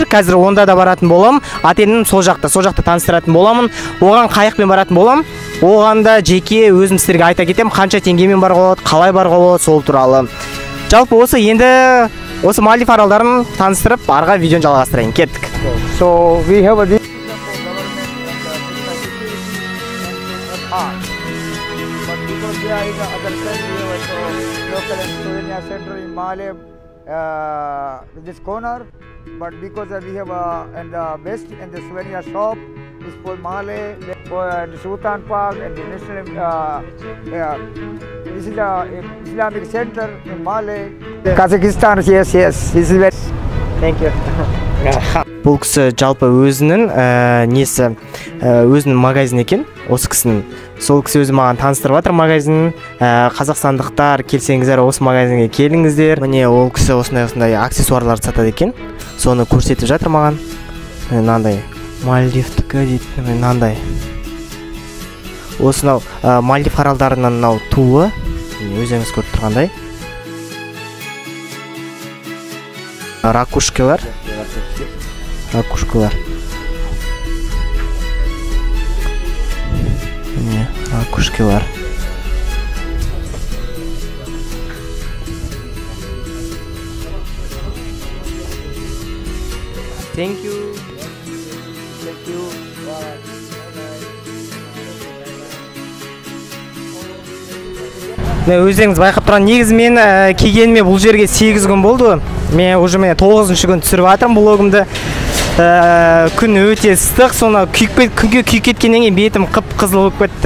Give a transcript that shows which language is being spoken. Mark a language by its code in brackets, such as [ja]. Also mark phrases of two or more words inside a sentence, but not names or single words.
[kk] Қазір онда да баратын болам. Отелім сол жақта таныстыратын боламын. Оған қайықпен баратын болам. Оған да жеке өзім сіздерге айта кетем, қанша теңгемен баруға болады, қалай баруға болады, сол туралы. Жалпы осы енді осы Мальдив аралдарын таныстырып, арға видеоны жалғастырайын. Кеттік. [en] So we have a new but because they are in the other side, we have a local souvenir center in Mali, this corner. But because we have and the best and the souvenir shop is for Mali, for the Sultan Park and the national. This is the Islamic center in Mali. Kazakhstan, yes. This is very. Thank you. [kk] Бұл кісі жалпы өзінің несі, өзінің магазин екен, осы кісінің. Сол кісі өзі маған таныстырып жатыр магазинін. Қазақстандықтар келсеңіздер, осы магазинге келіңіздер. Міне ол кісі осындай аксессуарларды сатады екен. Соны көрсетіп жатыр маған. Мынандай Мальдивтікі дейді, мынандай. Осынау Мальдив аралдарынан мынау туы, өзіңіз көріп тұрғандай. Ракушкалар. Ракушкалар. [en] Thank you. [kk] Өздеріңіз байқап тұрған, негізі мен келгеніме бұл жерге 8 күн болды. Мен уже 9-шы күн түсіріп жатырмын блогымды. Күн өте ыстық, соны күнге күйіп кеткеннен кейін бетім қып-қызыл болып кетті.